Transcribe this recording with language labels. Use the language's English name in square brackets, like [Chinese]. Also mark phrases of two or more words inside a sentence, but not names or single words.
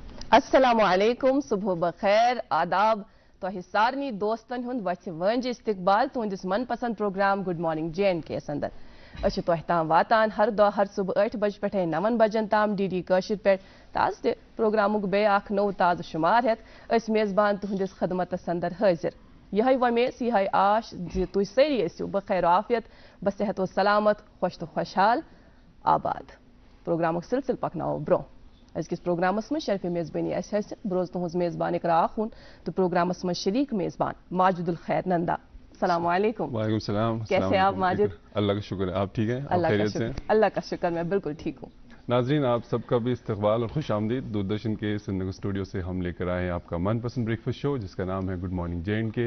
[Arabic] السلام علیکم [Kashmiri] صبح بخیر آداب تو سارنی دوستن ہند وتھ ونج استقبال تہندس من پسند پروگرام [English] good morning [Kashmiri] JNK اندر تو تام واتان ہر دہ ہر صبح 8 بج پہ 9 بجن تام DD کاشر پہ تاز پروگرامک بے اخ نو تازہ شمار ہت میزبان تہندس خدمتس اندر حاضر یہ ومیس یہ آش تھی سری ٲسِو بخیر عافیت بصحت و سلامت خوش تو خوشحال آباد پروگرامک سلسل پکناو برو ازکس پروگرامس من شرف میزبانی حیثیت بروز تہذ میزبان اقرا آخون تو پروگرامس من شریک میزبان ماجد الخیر نندا [Arabic] السلام علیکم. وعلیکم السلام. [Urdu] کیسے آپ ماجد؟ اللہ کا شکر ہے. آپ ٹھیک ہیں؟ اللہ کا شکر میں بالکل ٹھیک ہوں. ناظرین آپ سب کا بھی استقبال اور خوش آمدید. دوردرشن کے سندھ اسٹوڈیو سے ہم لے کر آئے ہیں آپ کا من پسند [English] breakfast show [Urdu] جس کا نام ہے [English] good morning [Urdu] JNK.